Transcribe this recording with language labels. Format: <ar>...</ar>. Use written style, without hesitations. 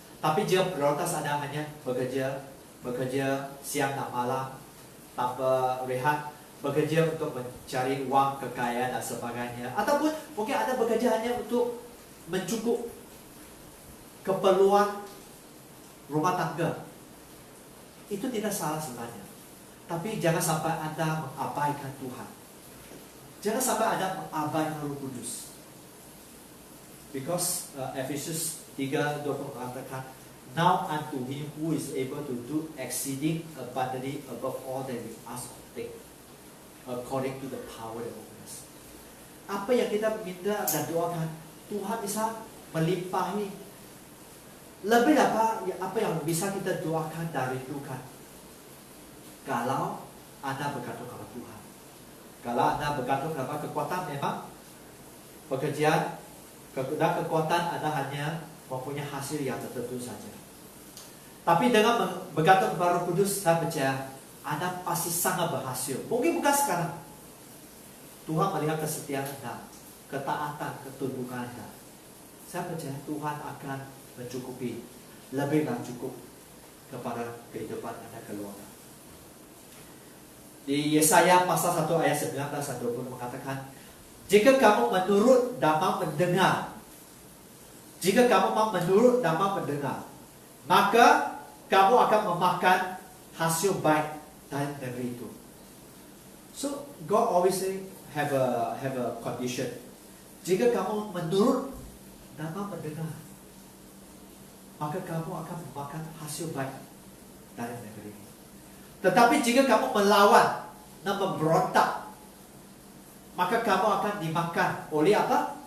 <id>Tapi jika prioritas Anda hanya bekerja siang dan malam tanpa rehat, bekerja untuk mencari uang, kekayaan dan sebagainya, ataupun mungkin Anda bekerja hanya untuk mencukup keperluan rumah tangga, itu tidak salah sebenarnya. Tapi jangan sampai Anda mengabaikan Tuhan. Jangan sampai Anda mengabaikan Roh Kudus.</id> <en>Because</en> <id>Efesus 3:20 mengatakan,</id> <en>now unto him who is able to do exceeding abundantly above all that we ask or think, according to the power that works us.</en> <id>Apa yang kita minta dan doakan, Tuhan bisa melimpahi lebih apa yang bisa kita doakan dan rindukan. Kalau Anda bergantung kepada Tuhan, kalau Anda bergantung kepada kekuatan, memang pekerjaan dan kekuatan Anda hanya mempunyai hasil yang tertentu saja. Tapi dengan bergantung kepada Roh Kudus, saya percaya Anda pasti sangat berhasil. Mungkin bukan sekarang. Tuhan melihat kesetiaan Anda, ketaatan, ketundukan Anda. Saya percaya Tuhan akan mencukupi, lebih dan cukup kepada kehidupan Anda keluarga. Di Yesaya pasal 1 ayat 19 dan 20 mengatakan, jika kamu menurut dan mau mendengar, jika kamu mau menurut dan mau mendengar, maka kamu akan memakan hasil baik dari negeri itu.</id> <en>So God always have a condition.</en> <id>Jika kamu menurut dan mau mendengar, maka kamu akan memakan hasil baik dari negeri ini. Tetapi jika kamu melawan dan memberontak, maka kamu akan dimakan oleh apa?</id>